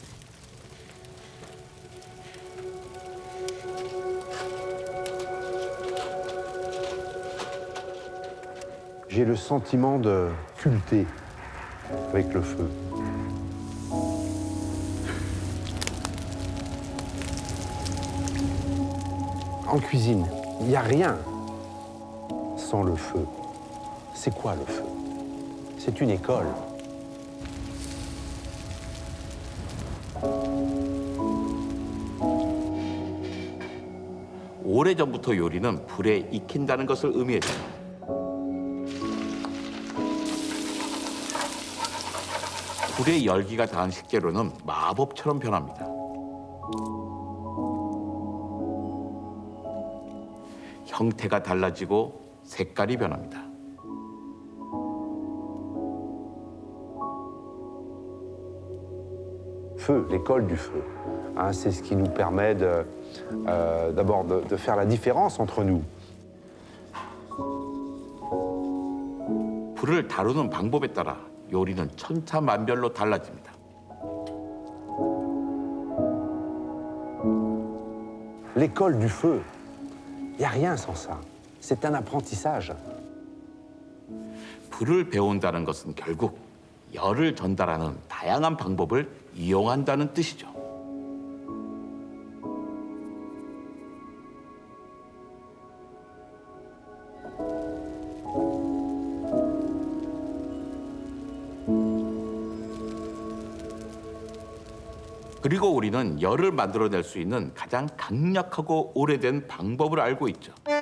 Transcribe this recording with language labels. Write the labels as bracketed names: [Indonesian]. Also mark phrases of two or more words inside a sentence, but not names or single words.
[French] J'ai le sentiment de sculpter avec le feu. En cuisine, il n'y a rien sans le feu. C'est quoi le feu? C'est une école. [Korean] 오래전부터 요리는 불에 익힌다는 것을 의미했죠. 불의 열기가 닿은 식재료는 마법처럼 변합니다. 형태가 달라지고 색깔이 변합니다. [French] Feu, l'école du feu. Hein, c'est ce qui nous permet d'abord de faire la différence entre nous. [Korean] 불을 다루는 방법에 따라 요리는 천차만별로 달라집니다. [French] L'école du feu, il n'y a rien sans ça. C'est un apprentissage. [Korean] 불을 배운다는 것은 결국 열을 전달하는 다양한 방법을 이용한다는 뜻이죠. 그리고 우리는 열을 만들어낼 수 있는 가장 강력하고 오래된 방법을 알고 있죠.